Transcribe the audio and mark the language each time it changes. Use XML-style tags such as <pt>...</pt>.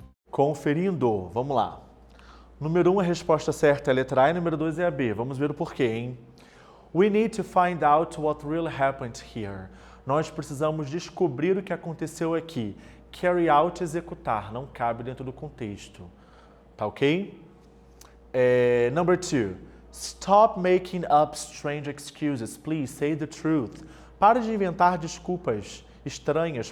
<pt>Conferindo, vamos lá. Número 1, a resposta certa é a letra A e número 2 é a B. Vamos ver o porquê, hein?</pt> <en>We need to find out what really happened here.</en> <pt>Nós precisamos descobrir o que aconteceu aqui. Carry out, executar, não cabe dentro do contexto. Tá ok?</pt> <en>Number 2. Stop making up strange excuses. Please say the truth.</en> <pt>Pare de inventar desculpas estranhas.</pt>